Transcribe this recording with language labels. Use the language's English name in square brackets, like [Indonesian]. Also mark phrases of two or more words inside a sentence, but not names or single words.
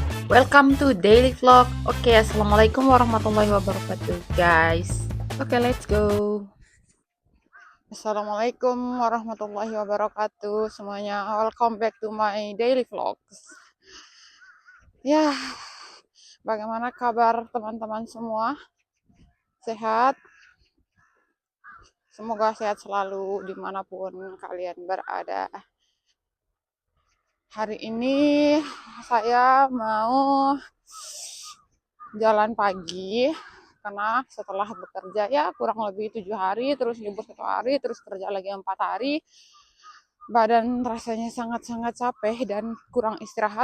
[English] Welcome to daily vlog. [Arabic] Oke, السلام عليكم ورحمة الله وبركاته, [English] guys. Oke, let's go. [Arabic] السلام عليكم ورحمة الله وبركاته semuanya. [English] Welcome back to my daily vlogs. [Indonesian] Ya, bagaimana kabar teman-teman semua? Sehat? Semoga sehat selalu dimanapun kalian berada. Hari ini saya mau jalan pagi karena setelah bekerja ya kurang lebih 7 hari, terus libur 1 hari, terus kerja lagi 4 hari, badan rasanya sangat-sangat capek dan kurang istirahat.